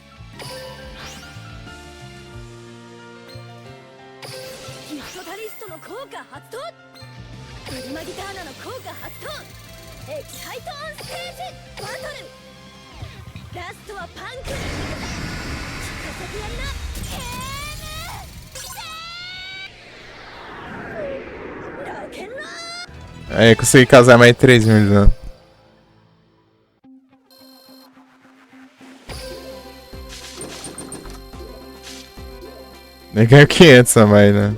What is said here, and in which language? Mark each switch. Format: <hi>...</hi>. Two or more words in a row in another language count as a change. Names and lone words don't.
<ja>ギフトタリストの効果発動プリマギターナの効果発動エキサイトオンステージバトルラストはパンクに向けて聞かせてやりなロケンロー</ja> <pt>Aí eu consegui causar mais 3 mil de dano. Nem ganho 500 a mais, né?</pt>